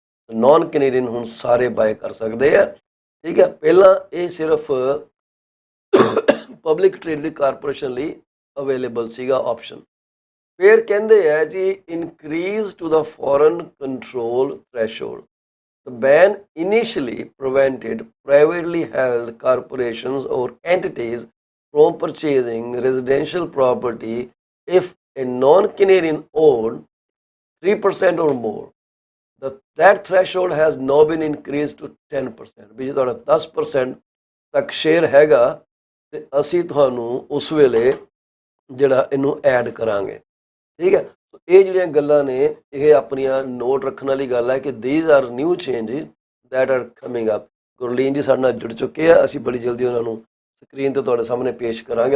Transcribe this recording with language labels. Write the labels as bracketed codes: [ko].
[pa] Naan Canadian ਹੁਣ ਸਾਰੇ bye ਕਰ ਸਕਦੇ ਆ। ਠੀਕ ਹੈ, ਪਹਿਲਾਂ ਇਹ ਸਿਰਫ ਪਬਲਿਕ ਟ੍ਰੇਡਡ ਕਾਰਪੋਰੇਸ਼ਨ ਲਈ ਅਵੇਲੇਬਲ ਸੀਗਾ ਆਪਸ਼ਨ। ਫਿਰ ਕਹਿੰਦੇ ਆ ਜੀ increase to ਦਾ foreign control threshold. [en] The ban initially prevented privately held corporations or entities from purchasing residential property if a non-Canadian owned 3% or more. That threshold has now been increased to 10%. [pa] ਵੀ ਜੇ ਤੁਹਾਡਾ 10% ਤੱਕ share ਹੈਗਾ ਤੇ ਅਸੀਂ ਤੁਹਾਨੂੰ ਉਸ ਵੇਲੇ ਜਿਹੜਾ ਇਹਨੂੰ ਐਡ ਕਰਾਂਗੇ। ਠੀਕ ਹੈ, ਇਹ ਜਿਹੜੀਆਂ ਗੱਲਾਂ ਨੇ ਇਹ ਆਪਣੀਆਂ ਨੋਟ ਰੱਖਣ ਵਾਲੀ ਗੱਲ ਹੈ ਕਿ [en] these are new changes that are coming up. [pa] Gurleen ਜੀ ਸਾਡੇ ਨਾਲ ਜੁੜ ਚੁੱਕੇ ਆ, ਅਸੀਂ ਬੜੀ ਜਲਦੀ ਉਹਨਾਂ ਨੂੰ ਸਕਰੀਨ ਤੇ ਤੁਹਾਡੇ ਸਾਹਮਣੇ ਪੇਸ਼ ਕਰਾਂਗੇ।